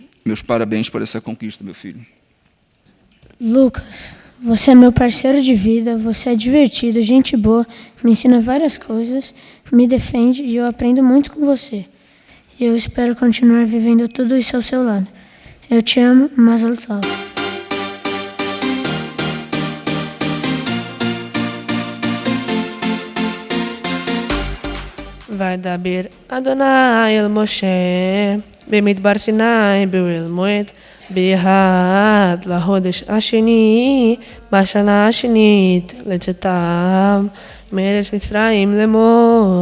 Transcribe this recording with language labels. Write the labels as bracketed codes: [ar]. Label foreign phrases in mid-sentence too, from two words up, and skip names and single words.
[pt] Meus parabéns por essa conquista, meu filho. Lucas, você é meu parceiro de vida, você é divertido, gente boa, me ensina várias coisas, me defende e eu aprendo muito com você. E eu espero continuar vivendo tudo isso ao seu lado. Eu te amo, [he] מזל טוב. וידבר אדוני אל משה במדבר סיני באוהל מועד בהד לחודש השני בשנה השנית לצאתם מארץ מצרים לאמור.